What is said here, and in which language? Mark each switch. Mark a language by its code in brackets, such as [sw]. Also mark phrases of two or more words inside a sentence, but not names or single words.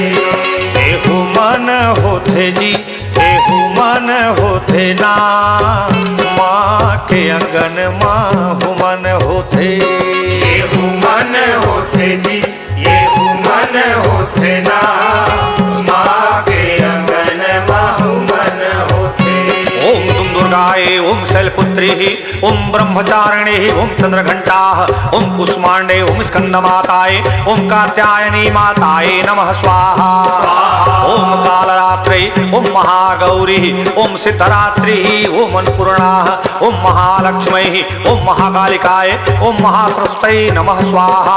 [hne] ए हुमन होते जी, ए हुमन होते ना, माँ के अंगन माँ हुमन होते। ये हुमन होते जी, ये हुमन होते ना, माँ के अंगन माँ हुमन होते। [sa] ओम तुम दुर्गाए, ओम शैलपुत्री, ओम ब्रह्मचारिणी, ओम चंद्रघंटा, ओम कुष्मांडे, ओम स्कंदमाताए, ओम कात्यायनी माताए नमः स्वाहा। ओम कालरात्रि, ओम महागौरी, ओम सिद्धरात्रि, ओम अन्नपूर्णा, ओम महालक्ष्मी, ओम महाकालिकाय, ओम महासरस्वती नमः स्वाहा।